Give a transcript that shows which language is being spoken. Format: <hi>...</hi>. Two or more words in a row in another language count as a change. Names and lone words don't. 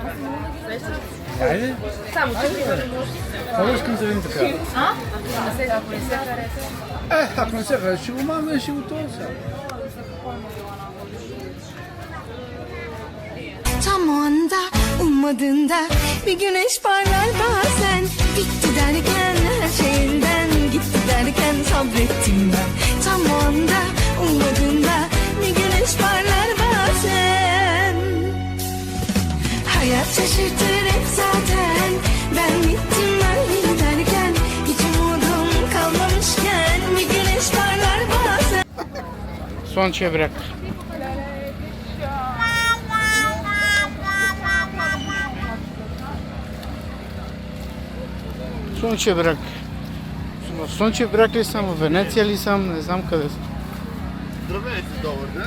<bg>Айде. Само че не може. Много искам да видим така. Ако не се хареса. Ако не се хареса, ще го мамя и ще го това сега.</bg> <tr>Tam o anda ummadığında bir güneş parlar bazen. Bitti derken her şeyinden gitti derken sabrettim ben. Tam o anda ummadığında bir güneş parlar bazen. Hayat şaşırtır hep zaten. Ben gittim ben derken hiç umudum kalmamışken bir güneş parlar bazen.</tr> <bg>Слънчев бряг. Слънчев бряг. В Слънчев бряг ли съм, в Венеция ли съм, не знам къде съм. Здравейте, добър ден.</bg>